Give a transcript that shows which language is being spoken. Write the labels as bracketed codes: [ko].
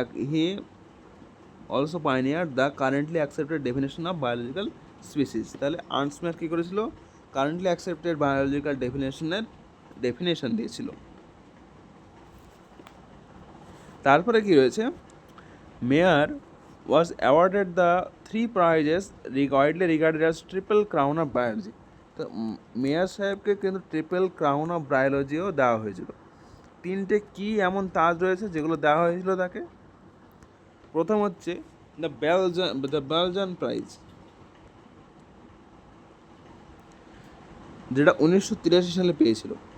[en] He also pioneer the currently accepted definition of biological species. [bn] তাহলে Ernst মেয়ার কী করেছিল? Currently accepted biological definition দিয়েছিল। তারপরে কি রয়েছে? [en] Mayr was awarded the 3 prizes widely regarded as triple crown of biology. [bn] তো মেয়ার সাহেবকে কিন্তু ট্রিপল ক্রাউন অফ বায়োলজিও দেওয়া হয়েছিল। 3টে কি এমন তাজ রয়েছে যেগুলো দেওয়া হয়েছিল তাকে? প্রথম হচ্ছে দ্য বেলজান প্রাইজ, যেটা 1983 সালে পেয়েছিল।